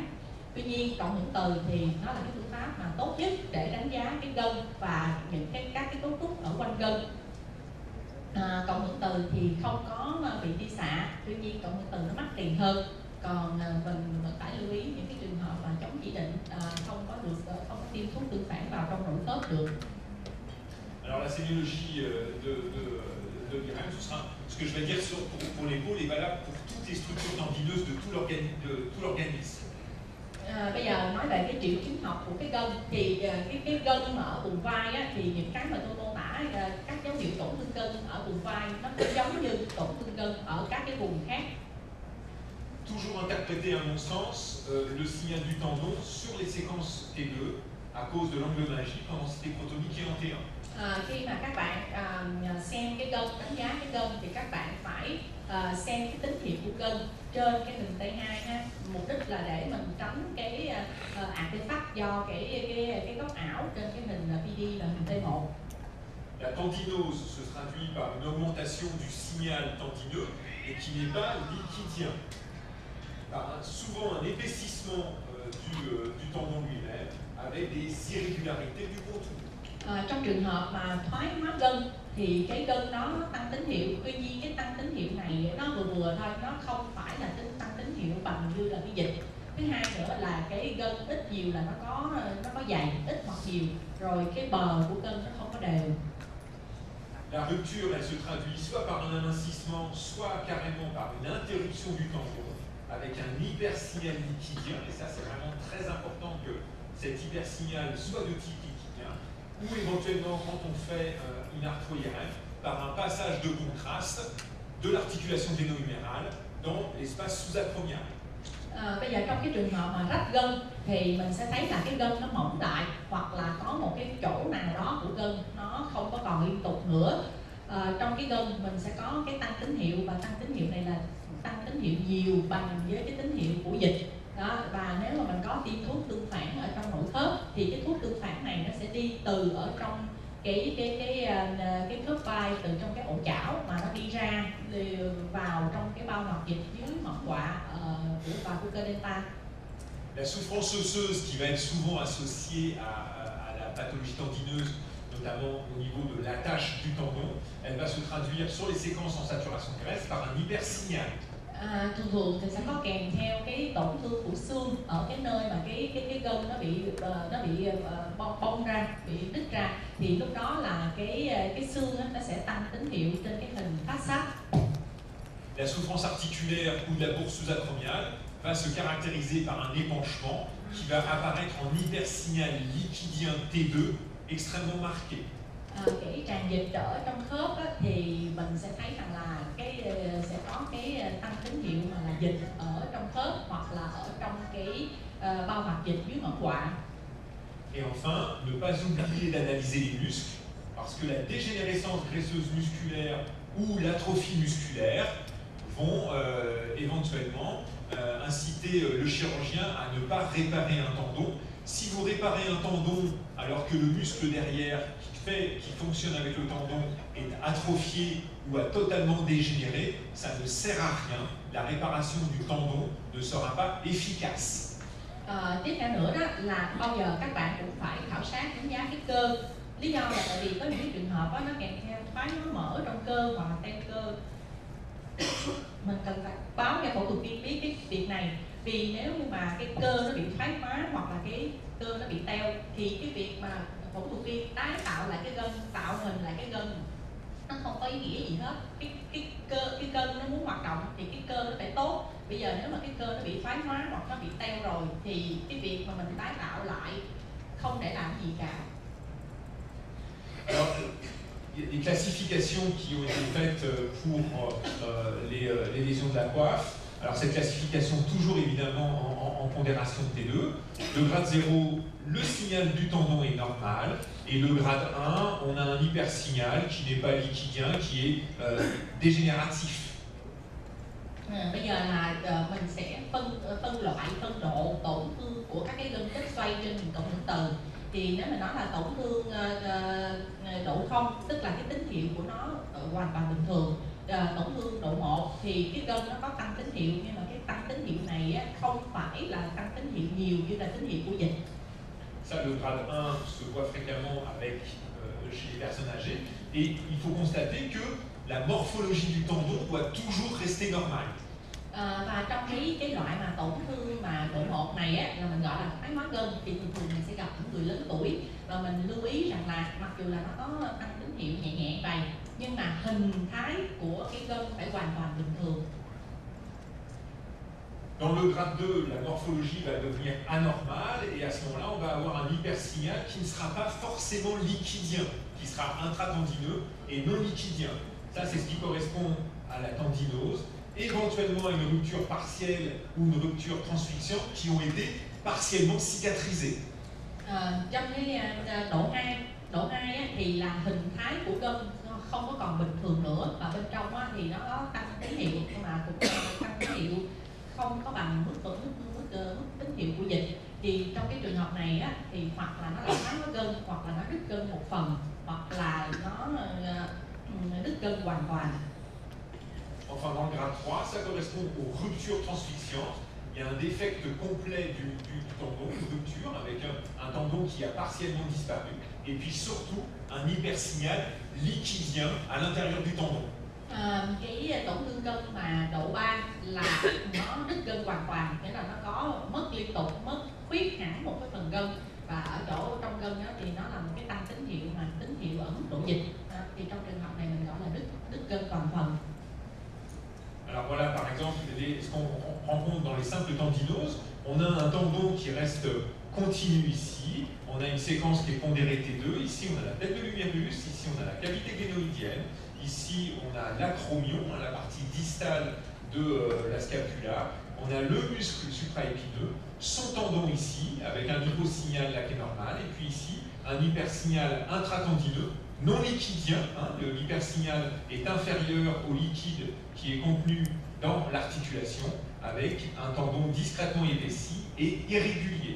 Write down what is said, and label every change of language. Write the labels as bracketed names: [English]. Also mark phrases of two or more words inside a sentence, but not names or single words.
[Vietnamese] Tuy nhiên cộng hưởng từ thì nó là cái phương pháp mà tốt nhất để đánh giá cái gân và những các cái cấu trúc ở quanh gân. Cộng hưởng từ thì không có bị tia xạ, tuy nhiên cộng hưởng từ nó mắc tiền hơn. Còn mình phải lưu ý những cái trường hợp mà chống chỉ định không có tiêm thuốc tương phản vào trong nội khớp được. [French] Alors la sémiologie de l'IRM, ce que je vais dire pour l'épaule est valable pour toutes les structures tendineuses de tout l'organisme. [Vietnamese] Bây giờ nói về cái triệu chứng học của cái gân thì cái gân ở vùng vai á, thì những cái mà tôi mô tả các dấu hiệu tổn thương gân ở vùng vai nó cũng giống như tổn thương gân ở các cái vùng khác. [French] Toujours interpréter à mon sens le signal du tendon sur les séquences T2 à cause de l'anglomagie pendant stécrotonique et en T1. [Vietnamese] Khi mà các bạn xem cái gân, đánh giá cái gân thì các bạn phải xem cái tín hiệu của gân trên cái hình T2 ha. Mục đích là để mình tránh cái artefact do cái góc ảo trên cái hình PD và hình T1. [French] La tendinose se traduit par une augmentation du signal tendineux et qui n'est pas liquidien. Par souvent un épaississement du tendon lui-même avec des irrégularités du contour. [Vietnamese] Trong trường hợp mà thoái hóa gân thì cái gân đó nó tăng tín hiệu, tuy nhiên cái tăng tín hiệu này nó vừa thôi, nó không phải là tăng tín hiệu bằng như là cái dịch. Thứ hai nữa là cái gân ít nhiều là nó có dày, ít hoặc nhiều, rồi cái bờ của gân nó không có đều. [French] La rupture elle se traduit soit par un amincissement, soit carrément par une interruption du tendon avec un hypersignal liquidien, et ça c'est vraiment très important que cet hypersignal soit de type liquidien, ou éventuellement quand on fait une arthro-IRM par un passage de contraste de l'articulation gléno-humérale dans l'espace sous-acromial. [Vietnamese] Bây giờ trong cái trường hợp mà rách gân thì mình sẽ thấy là cái gân nó mỏng lại, hoặc là có một cái chỗ nào đó của gân nó không có còn liên tục nữa. Trong cái gân mình sẽ có cái tăng tín hiệu, và tăng tín hiệu này là tăng tín hiệu nhiều bằng với cái tín hiệu của dịch đó. Và nếu mà mình có tiêm thuốc tương phản ở trong nội khớp thì cái thuốc tương phản này nó sẽ đi từ ở trong cái khớp vai, từ trong cái ổ chảo mà nó đi ra vào trong cái bao hoạt dịch dưới mỏng quạ của cơ delta. [French] La souffrance osseuse qui va être souvent associée à la pathologie tendineuse, notamment au niveau de l'attache du tendon, elle va se traduire sur les séquences en saturation graisse par un hypersignal. [Vietnamese] Thường thì sẽ có kèm theo cái tổn thương của xương ở cái nơi mà cái gân nó bị bong ra, bị đứt ra, thì lúc đó là cái xương nó sẽ tăng tín hiệu trên cái hình [English] phát sát. [French] La souffrance articulaire ou de la bourse sous-acromiale va se caractériser par un épanchement qui va apparaître en hypersignal liquidien T2 extrêmement marqué. [Vietnamese] Cái tràn dịch ở trong khớp á, thì mình sẽ thấy rằng là sẽ có cái tăng tín hiệu mà là dịch ở trong khớp, hoặc là ở trong cái bao hoạt dịch dưới mỏng quạ. [French] Et enfin, ne pas oublier d'analyser les muscles, parce que la dégénérescence graisseuse musculaire ou l'atrophie musculaire vont éventuellement inciter le chirurgien à ne pas réparer un tendon. Si vous réparez un tendon alors que le muscle derrière qui fonctionne avec le tendon est atrophié ou a totalement dégénéré, ça ne sert à rien. La réparation du tendon ne sera pas efficace. [Vietnamese] Tiếp theo nữa đó là bao giờ các bạn cũng phải khảo sát đánh giá cái cơ. Lý do là tại vì có những trường hợp đó, nó kèm theo thoái hóa mỡ trong cơ hoặc là teo cơ. Mình cần phải báo cho phẫu thuật viên biết cái việc này, vì nếu như mà cái cơ nó bị thoái hóa hoặc là cái cơ nó bị teo thì cái việc mà phẫu thuật viên tái tạo lại cái gân, tạo hình lại cái gân nó không có ý nghĩa gì hết. Cái gân nó muốn hoạt động thì cái cơ nó phải tốt. Bây giờ nếu mà cái cơ nó bị thoái hóa hoặc nó bị teo rồi thì cái việc mà mình tái tạo lại không để làm gì cả. [French] Alors, les classifications qui ont été faites pour les lésions de la coiffe Alors cette classification toujours évidemment en pondération de T2. Le grade 0, le signal du tendon est normal, et le grade 1, on a un hypersignal qui n'est pas liquidien, qui est dégénératif. [Vietnamese] Bây giờ là mình sẽ phân loại, phân độ tổn thương của các cái gân tích xoay trên hình cộng hưởng từ. Thì nếu mình nói là tổn thương độ 0, tức là cái tín hiệu của nó hoàn toàn bình thường. Tổn thương độ 1 thì cái gân nó có tăng tín hiệu, nhưng mà cái tăng tín hiệu này á, không phải là tăng tín hiệu nhiều như là tín hiệu của dịch. [French] Ça, le grade 1 se voit fréquemment avec, chez les personnes âgées, et il faut constater que la morphologie du tendon doit toujours rester normale. [Vietnamese] Và trong cái loại mà tổn thương mà độ 1 này á, là mình gọi là thoái hóa gân, thì thường mình sẽ gặp những người lớn tuổi, và mình lưu ý rằng là mặc dù là nó có tăng tín hiệu nhẹ nhẹ vậy, nhưng mà hình thái của cái gân phải hoàn toàn bình thường. [French] Dans le grade 2, la morphologie va devenir anormale, et à ce moment-là, on va avoir un hypersignal qui ne sera pas forcément liquidien, qui sera intratendineux et non liquidien. Ça, c'est ce qui correspond à la tendinose, éventuellement à une rupture partielle ou une rupture transfixiante qui ont été partiellement cicatrisées. [Vietnamese] Trong cái độ 2 á, thì là hình thái của gân không có còn bình thường nữa, và bên trong á, thì nó có tăng tín hiệu, nhưng mà cũng tăng tín hiệu không có bằng mức tín hiệu của dịch. Thì trong cái trường hợp này á, thì hoặc là nó là thoái hóa gân, hoặc là nó đứt gân một phần, hoặc là nó đứt gân hoàn toàn. [French] Enfin, dans le grade 3, ça correspond aux ruptures transfixiantes. Il y a un défect complet du tendon, une rupture avec un tendon qui a partiellement disparu, et puis surtout un hypersignal liquidien à l'intérieur du tendon. [Vietnamese] Cái tổn thương gân mà độ 3 là nó đứt gân hoàn toàn, nghĩa là nó có mất liên tục, mất khuyết hẳn một cái phần gân, và ở chỗ trong gân đó thì nó là một cái tăng tín hiệu mà tín hiệu ở mức độ dịch. Thì trong trường hợp này mình gọi là đứt gân toàn phần. [French] Alors voilà, par exemple, ce qu'on rencontre dans les simples tendinoses, on a un tendon qui reste continu ici, on a une séquence qui est pondérée T2, ici on a la tête de l'humérus, ici on a la cavité glénoïdienne, ici on a l'acromion, la partie distale de la scapula, on a le muscle supraépineux, son tendon ici, avec un hyposignal là qui est normal, et puis ici un hypersignal intratendineux, non liquidien, l'hypersignal est inférieur au liquide qui est contenu dans l'articulation, avec un tendon discrètement épaissi et irrégulier.